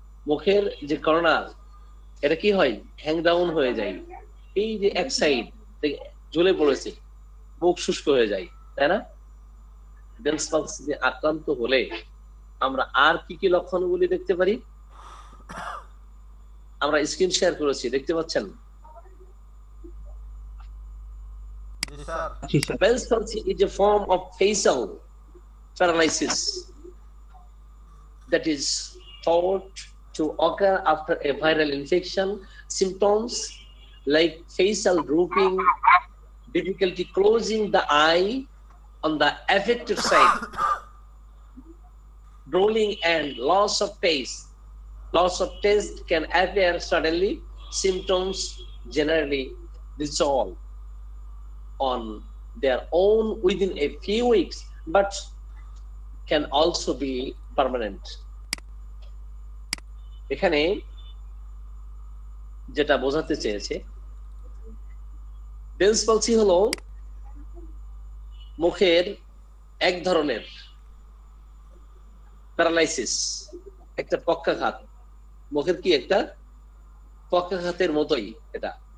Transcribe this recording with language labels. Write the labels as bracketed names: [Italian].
[Bangla] মুখের যে কর্নার এটা কি হয়, হ্যাং ডাউন হয়ে যায়, এই যে এক সাইড ঝুলে পড়েছে, মুখ শুষ্ক হয়ে যায়, তাই না। বেলস পলসিতে আক্রান্ত হলে আমরা আর কি কি লক্ষণগুলি দেখতে পারি, আমরা স্ক্রিন শেয়ার করেছি, দেখতে পাচ্ছেন। [English] Bell's palsy is a form of facial paralysis that is thought to occur after a viral infection. Symptoms like facial drooping, difficulty closing the eye on the affected side, drooling and loss of taste. Loss of taste can appear suddenly. Symptoms generally resolve on their own within a few weeks, but can also be permanent. [Bangla] এখানে যেটা বোঝাতে চেয়েছে, bells পলসি হলো মুখের এক ধরনের paralysis, একটা পক্ষাঘাত, মুখের কি একটা পক্ষাঘাতের মতোই এটা।